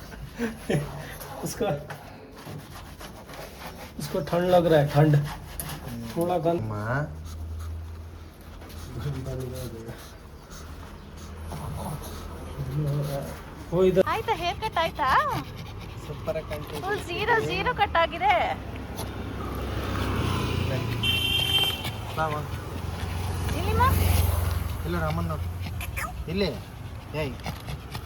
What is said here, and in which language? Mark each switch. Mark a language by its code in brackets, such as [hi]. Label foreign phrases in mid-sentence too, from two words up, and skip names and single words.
[hi] उसको ठंड लग रहा है, ठंड थोड़ा गंद। वो इधर [kn] ಆಯ್ತಾ [en] hair cut [kn] ಆಯ್ತಾ? ಸೂಪರ್ [en] full zero cut [kn] ಆಗಿದೆ. ಇಲ್ಲ ರಾಮನ್ ನೋಡಿ ಇಲ್ಲಿ ಏಯ್